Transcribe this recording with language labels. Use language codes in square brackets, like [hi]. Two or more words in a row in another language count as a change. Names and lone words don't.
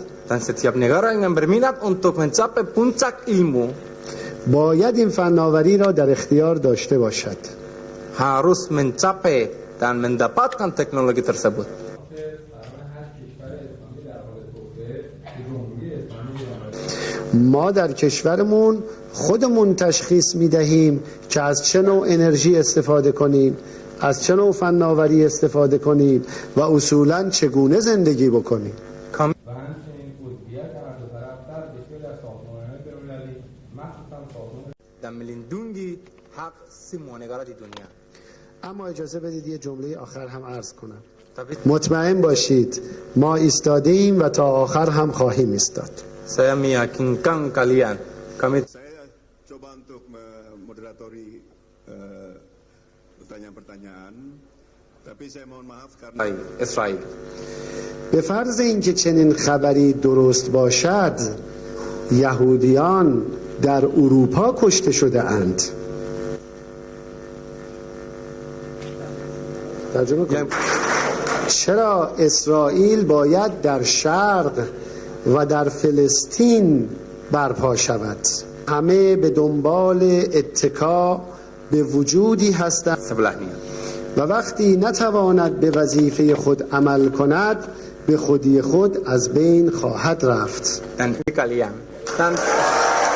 [id] dan setiap negara yang berminat untuk mencapai puncak ilmu [fa] باید این فناوری را در اختیار داشته باشد. [id] harus mencapai dan mendapatkan teknologi tersebut. [fa] ما در کشورمون خودمون تشخیص میدهیم که از چه نوع انرژی استفاده کنیم، از چه نوع فناوری استفاده کنیم و اصولاً چگونه زندگی بکنیم. [id] Dan melindungi hak semua negara di dunia. [fa] اما اجازه بدید یه جمله آخر هم عرض کنم. مطمئن باشید ما ایستاده ایم و تا آخر هم خواهیم ایستاد. [id] Saya meyakinkan kalian, kami Saya coba untuk moderatori pertanyaan-pertanyaan, tapi saya mohon maaf karena Israel. [fa] به فرض اینکه چنین خبری درست باشد یهودیان در اروپا کشته شده اند. ترجمه کنم. چرا اسرائیل باید در شرق و در فلسطین برپا شود؟ همه به دنبال اتکا به وجودی هستند و وقتی نتواند به وظیفه خود عمل کند به خودی خود از بین خواهد رفت. [id] Dan kalian